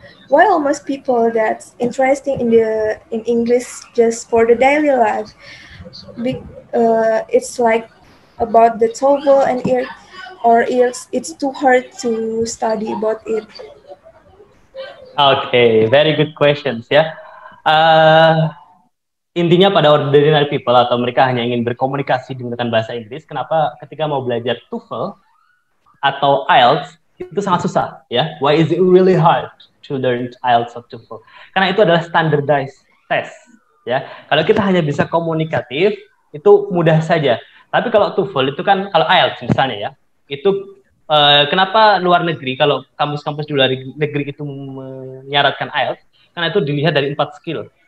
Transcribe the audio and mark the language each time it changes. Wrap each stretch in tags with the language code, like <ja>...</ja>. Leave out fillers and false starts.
<en>Why almost people that's interesting in English just for the daily life? It's like about the TOEFL and it's too hard to study about it. Okay, very good questions ya.</en> <id>Intinya pada ordinary people atau mereka hanya ingin berkomunikasi dengan bahasa Inggris, kenapa ketika mau belajar TOEFL atau IELTS itu sangat susah ya?</id> <en>Why is it really hard to learn IELTS or TOEFL?</en> <id>Karena itu adalah standardized test ya. Kalau kita hanya bisa komunikatif itu mudah saja. Tapi kalau TOEFL itu kan, kalau IELTS misalnya ya, itu kenapa luar negeri, kalau kampus-kampus di luar negeri itu menyaratkan IELTS, karena itu dilihat dari 4 skill.</id>